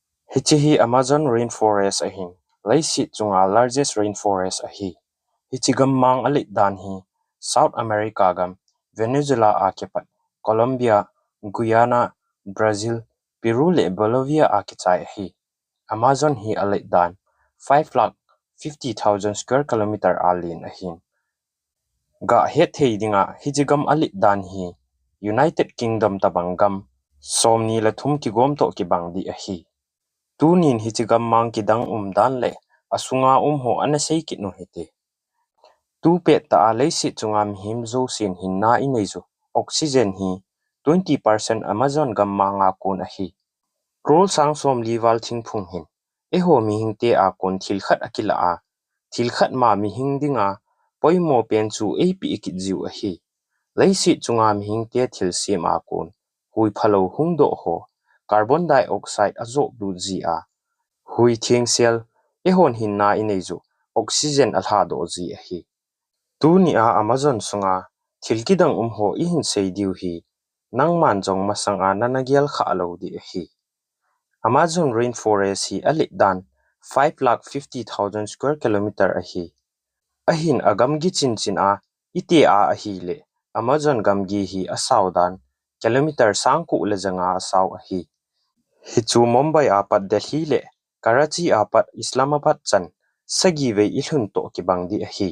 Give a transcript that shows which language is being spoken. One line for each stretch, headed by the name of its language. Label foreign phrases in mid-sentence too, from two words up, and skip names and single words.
Thado Chin: Hichi Amazon Rainforest ahin. Laisi chunga
English: largest rainforest
Thado Chin: ahi. Hichi Gammang alit dan hi. South America gam. Venezuela akipat. Colombia, Guyana, Brazil, Peru le Bolivia akitai ahi. Amazon hi alit dan 5,50,000
English: square kilometer
Thado Chin: alin ahin. Ga het hei dinga hichi gam alit dan hi. United Kingdom tabangam. Somni la thum ki gom to ki bang di ahi. Tunin hichi Gammang kidang dan le asunga ho anasei kit no hete. Tu pe ta leisi chunga mihim zo sin hinna ineizo oxygen hi 20% Amazon Gammanga kun ahi. Krol sang som liwal thingphung hin. Eho mihing te a kon thilkhat akila a. Thilkhat ma mihing dinga poimo pen chu epi ikit jiu ahi. Leisi chunga mihing te thil sim a kon. Hui phalo hungdo ho.
English: Carbon dioxide
Thado Chin: azok du ji a. Hui thieng sel ehon hinna ineizo oxygen alha do ji ahi. Tu ni a Amazon sunga Thilkidang ho ihin sei diu hi. Nang man jong masang a nanagial kha alo di ahi. Amazon Rainforest hi alit dan 5,50,000
English: square kilometer
Thado Chin: ahi. Ahin agam gi chin a ite a ahi le. Amazon gamgi hi asaw dan kilometer sangku le janga asaw ahi. Hichu Mumbai apat Delhi le. Karachi apat Islamabad chan sagi ve ilhun to ki bangdi ahi.